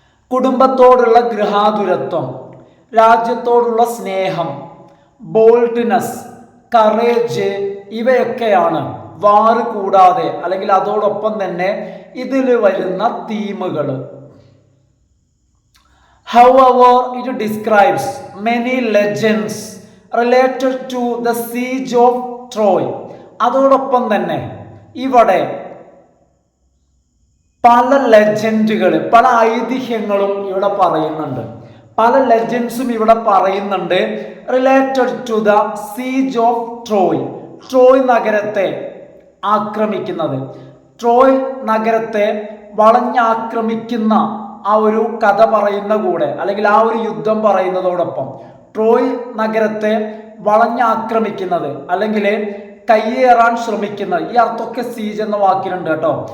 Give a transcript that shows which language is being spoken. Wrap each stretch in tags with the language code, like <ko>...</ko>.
<ml>കുടുംബത്തോടുള്ള ഗൃഹാതുരത്വം, രാജ്യത്തോടുള്ള സ്നേഹം, boldness, courage, ഇവയൊക്കെയാണ് വാറ് കൂടാതെ അല്ലെങ്കിൽ അതോടൊപ്പം തന്നെ ഇതിൽ വരുന്ന തീമുകൾ.</ml> <en>However, it describes many legends related to the siege of Troy.</en> <ml>അതോടൊപ്പം തന്നെ ഇവിടെ പല ലെജൻഡുകൾ, പല ഐതിഹ്യങ്ങളും ഇവിടെ പറയുന്നുണ്ട്. പല ലെജൻഡ്സും ഇവിടെ പറയുന്നുണ്ട്</ml> <en>Related to the siege of Troy.</en> <ml>Troy നഗരത്തെ ആക്രമിക്കുന്നത്, ട്രോയ് നഗരത്തെ വളഞ്ഞാക്രമിക്കുന്ന ആ ഒരു കഥ പറയുന്ന കൂടെ അല്ലെങ്കിൽ ആ ഒരു യുദ്ധം പറയുന്നതോടൊപ്പം ട്രോയ് നഗരത്തെ വളഞ്ഞാക്രമിക്കുന്നത് അല്ലെങ്കിൽ കയ്യേറാൻ ശ്രമിക്കുന്നത്, ഈ അർത്ഥമൊക്കെ സീജ് എന്ന വാക്കിലുണ്ട് കേട്ടോ.</ml>